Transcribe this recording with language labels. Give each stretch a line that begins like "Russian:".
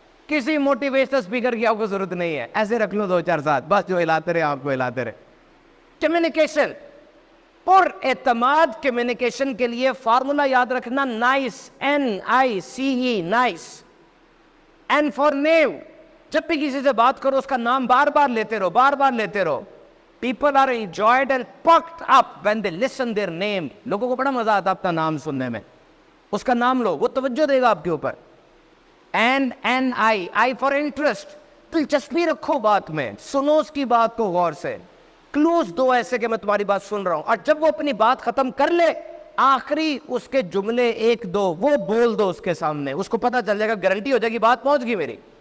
Hindi: किसी motivational speaker की आपको जरूरत नहीं है, ऐसे रख लो 2-4 साथ, बस जो हिलाते रहे आपको हिलाते रहे। कम्युनिकेशन और एतमाद, कम्युनिकेशन के लिए फार्मूला याद रखना, nice, NICE, nice.
English: and for name,
Hindi: जब भी किसी से बात करो उसका नाम बार बार लेते रहो, बार बार लेते रहो।
English: People are enjoyed and pumped up when they listen their name.
Hindi: लोगों को बड़ा मजा आता है अपना नाम सुनने में। उसका नाम लो, वो तवज्जो देगा आपके ऊपर।
English: I for interest,
Hindi: दिलचस्पी रखो बात में, सुनो उसकी बात को गौर से, क्लूज दो ऐसे कि मैं तुम्हारी बात सुन रहा हूं। और जब वो अपनी बात खत्म कर ले, आखिरी उसके जुमले 1-2 वो बोल दो उसके सामने, उसको पता चल जाएगा, गारंटी हो जाएगी बात पहुंच गई मेरी।